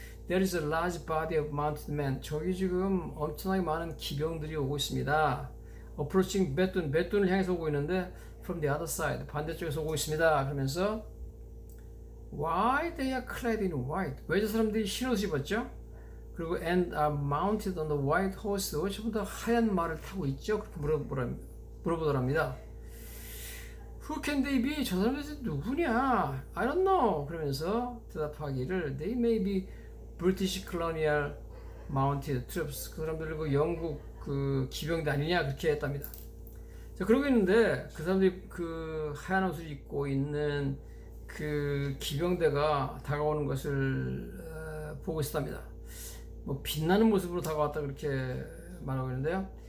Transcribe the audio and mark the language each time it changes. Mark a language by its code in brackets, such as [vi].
[en] There is a large body of mounted men. [ko] 저기 지금 엄청나게 많은 기병들이 오고 있습니다. [en] Approaching [ko] 베툰을 향해서 오고 있는데 [en] from the other side, [ko] 반대쪽에서 오고 있습니다. 그러면서 [en] Why they are clad in white? [ko] 왜 저 사람들이 흰 옷을 입었죠? 그리고 [en] and are mounted on the white horse. [ko] 왜 전부 다 하얀 말을 타고 있죠? 그렇게 물어보더랍니다. [en] Who can they be? [ko] 저 사람들이 누구냐? [en] I don't know. [ko] 그러면서 대답하기를 [en] They may be British colonial mounted troops. [ko] 그 사람들 그 영국 그 기병대 아니냐? 그렇게 했답니다. 자, 그러고 있는데 그 사람들이 그 하얀 옷을 입고 있는 그 기병대가 다가오는 것을 보고 있었답니다. 뭐 빛나는 모습으로 다가왔다 그렇게 말하고 있는데요.